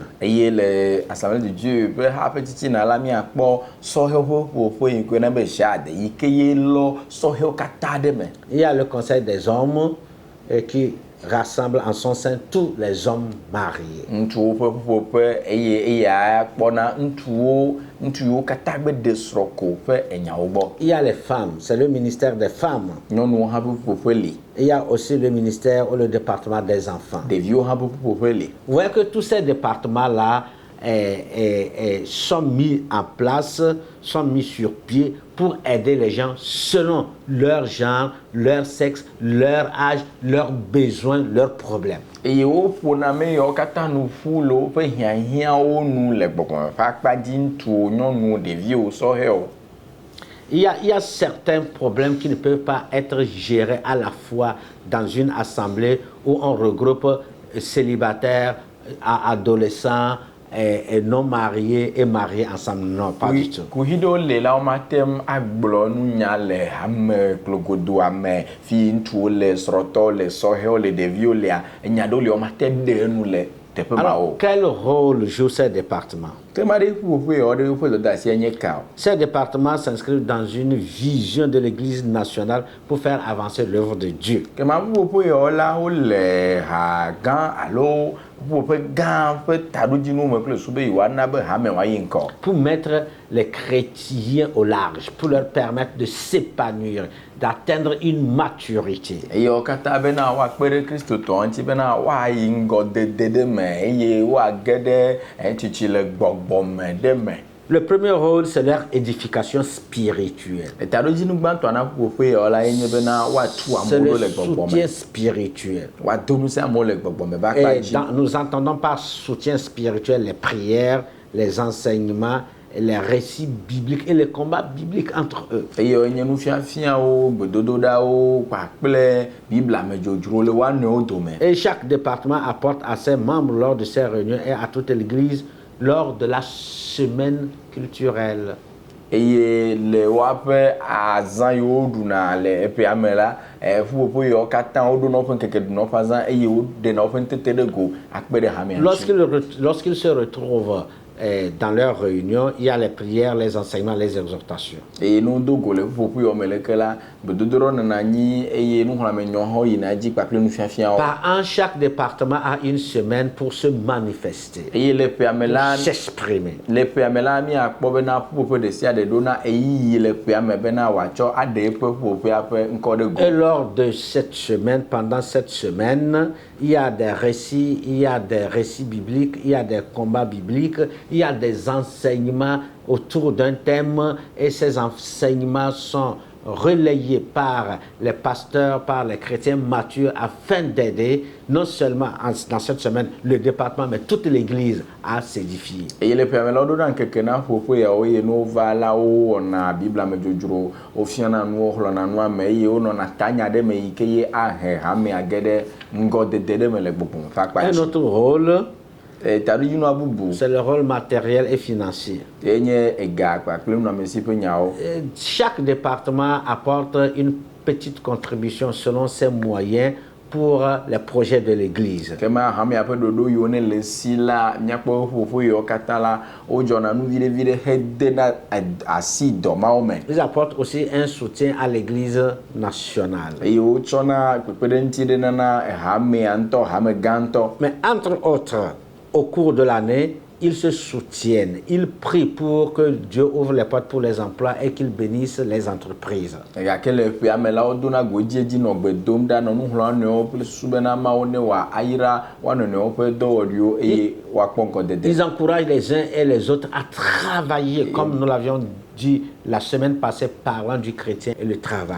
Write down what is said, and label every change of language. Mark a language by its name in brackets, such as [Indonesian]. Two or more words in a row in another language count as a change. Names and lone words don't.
[Ewe] Eye le assemblée de Dieu ƒe haƒe titina la míakpɔ sɔhɛ ƒoƒo yi koe na be JAD yi ke ye lɔ sɔhɛwo katã ɖe me. [French] Il y a le conseil des hommes qui rassemble en son sein tous les hommes mariés. [Ewe] Ŋutsuwo ƒe ƒuƒoƒe eye eya kpɔna ŋutsuwo katã gbe de srɔ̃ ko ƒe enyawo gbɔ. [French] Il y a les femmes, c'est le ministère des femmes. [Ewe] Nyɔnuwo hã ƒe ƒuƒoƒe li. [French] Il y a aussi le ministère ou le département des enfants. [Ewe] Ɖeviwo hã ƒe ƒuƒoƒe li. [French] Vous voyez que tous ces départements-là sont mis en place, sont mis sur pied pour aider les gens selon leur genre, leur sexe, leur âge, leurs besoins, leurs problèmes. [Ewe] Eye woƒona ame yawo katã nu ƒu le woƒe hiahiãwo nu le gbɔgbɔme ƒe akpadzi, ŋutsuwo, nyɔnuwo, ɖeviwo, sɔhɛwo. [French] Il y a certains problèmes qui ne peuvent pas être gérés à la fois dans une assemblée où on regroupe célibataires, adolescents, et non mariés et mariés ensemble. Non, pas du tout. [Ewe] Kuhiɖewo le la womatem agblɔ nunya le hame klogodoa me fi ŋutsuwo le, srɔ̃tɔwo le, sɔhɛwo le, ɖeviwo lea, enya ɖewo le womate ɖe enu le teƒe ma [French] Alors, [Ewe] o. [French] quel rôle jouent ces départements? [Ewe] Ke ma ɖe ƒuƒoƒe yawo ɖe woƒe dɔdeasia nye ka o. [French] Ces départements s'inscrivent dans une vision de l'Église nationale pour faire avancer l'œuvre de Dieu. [Ewe] Ke ma ƒuƒoƒe yawo la wole ha gã alo ƒuƒoƒe gã ƒe taɖodzinwo me kple su be yewoana be hame woayi ŋkɔ. [French] Pour mettre les chrétiens au large, pour leur permettre de s'épanouir, d'atteindre une maturité. [Ewe] Eye wo katã bena woakpe ɖe kristotɔ ŋuti bena woayi ŋgɔdede ɖe me eye woage ɖe tsitsi le gbɔgbɔme ɖe me. [French] Le premier rôle, c'est leur édification spirituelle. [Ewe] Taɖodzinu gbãtɔ na ƒuƒoƒe yawo la nye bena woatu [French] C'est [Ewe] amewo le le gbɔgbɔme. [French] soutien spirituel. [Ewe] Woado ŋusẽ amewo le gbɔgbɔme ƒe [French] Et [Ewe] akpadzi. [French] nous entendons par soutien spirituel les prières, les enseignements, les récits bibliques et les combats bibliques entre eux. [Ewe] Eye wonye nufiafiawo, gbedodoɖawo kpakple Biblia me dzodzro le woanɔewo dome. [French] Et chaque département apporte à ses membres lors de ses réunions et à toute l'Église lors de la semaine culturelle. [Ewe] Eye le woaƒe azã yiwo ɖuna le eƒea me la, ƒuƒoƒe yawo katã woɖona woƒe ŋkeke ɖuna woƒe azã eye woɖena woƒe ŋutete ɖe go akpe ɖe hamea ŋuti. [French] Lorsqu'ils se retrouvent dans leurs réunions, il y a les prières, les enseignements, les exhortations. [Ewe] Eye no do go le ƒuƒoƒe yawo me leke la, gbedodoɖɔ nɔna anyi eye nuxlẽamenyɔ hã yina edzi kpakple nufiafiawo. [French] Par an, chaque département a une semaine pour se manifester, [Ewe] Eye le ƒea me la, [French] s'exprimer. [Ewe] le ƒea me la míakpɔ bena ƒuƒoƒe ɖe sia ɖe ɖona eyiyi le ƒea me bena wòatsɔ aɖe eƒe ƒuƒoƒea ƒe ŋkɔ ɖe go. [French] Et lors de cette semaine, pendant cette semaine, il y a des récits, il y a des récits bibliques, il y a des combats bibliques, il y a des enseignements autour d'un thème et ces enseignements sont relayés par les pasteurs, par les chrétiens matures afin d'aider non seulement dans cette semaine le département mais toute l'église à s'édifier. [Ewe] Eye le ƒea me la woɖona ŋkeke na ƒuƒoƒe yawo eye ne wova la wowɔna Biblia me dzodzro, wofiana nuwo, xlɔna nua me eye wonɔna tanya ɖe me yi ke ye ahe hamea ge ɖe ŋgɔdede ɖe me le gbɔgbɔme ƒe [French] Un [Ewe] akpadzi. [French] autre rôle, [Ewe] Taɖodzinua bubu [French] c'est le rôle matériel et financier. [Ewe] enye ega kpakple nunɔamesi ƒe nyawo. [French] Chaque département apporte une petite contribution selon ses moyens pour les projets de l'église. [Ewe] Ke ma hamea ƒe ɖoɖo yiwo ne le si la, míakpɔ ƒuƒoƒe yiwo katã la, wodzɔna nu viɖe hedena asi dɔ mawo me. [French] Ils apportent aussi un soutien à l'église nationale. [Ewe] Eye wotsɔna kpekpeɖeŋuti ɖe nana hamea ŋutɔ, hame gã ŋutɔ. [French] Mais entre autres, au cours de l'année, ils se soutiennent, ils prient pour que Dieu ouvre les portes pour les emplois et qu'il bénisse les entreprises. [Ewe] gake le ƒea me la wodona godie dzi nɔ gbe dom ɖa nɔ nu xlɔm nɔewo kple susu bena Mawu ne wòayra wo nɔnɔewo ƒe dɔwɔɖiwo eye woakpɔ ŋkɔdede. [French] Ils encouragent les uns et les autres à travailler, comme nous l'avions dit la semaine passée, parlant du chrétien et le travail.